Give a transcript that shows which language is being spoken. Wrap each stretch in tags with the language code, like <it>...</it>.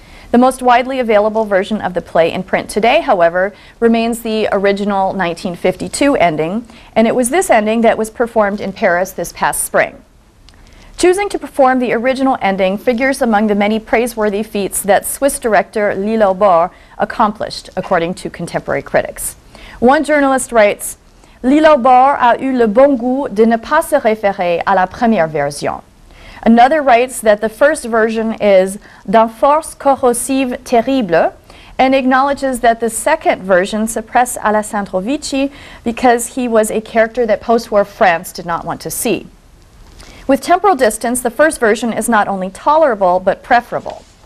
<en>The most widely available version of the play in print today, however, remains the original 1952 ending, and it was this ending that was performed in Paris this past spring. Choosing to perform the original ending figures among the many praiseworthy feats that Swiss director Lilo Bor accomplished, according to contemporary critics. One journalist writes,</en> <fr>Lilo Bor a eu le bon goût de ne pas se référer à la première version.</fr> <en>Another writes that the first version is</en> <fr>d'une force corrosive terrible,</fr> <en>and acknowledges that the second version suppressed Alessandro Vici because he was a character that post-war France did not want to see. With temporal distance, the first version is not only tolerable, but preferable.</en>